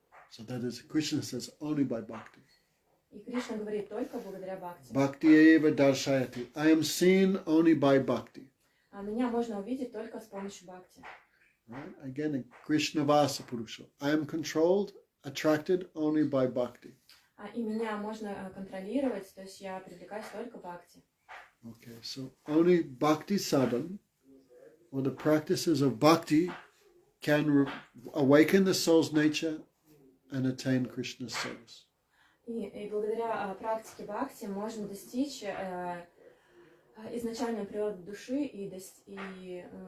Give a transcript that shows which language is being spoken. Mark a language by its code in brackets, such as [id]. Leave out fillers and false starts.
[en] So that is, Krishna says, only by bhakti. [ru] И Кришна говорит только благодаря бхакти. [sa] Bhakti eva darshayati. [en] I am seen only by bhakti. [ru] А меня можно увидеть только с помощью бхакти. [en] Right? Again, Krishna Vasa Purusha. I am controlled, attracted only by bhakti. [ru] И меня можно контролировать, то есть я привлекаюсь только бхакти. [en] Okay, so only bhakti sadhan, or the practices of bhakti, can awaken the soul's nature and attain Krishna's service. [ru] И благодаря практике бхакти можно достичь изначальной природы души и достичь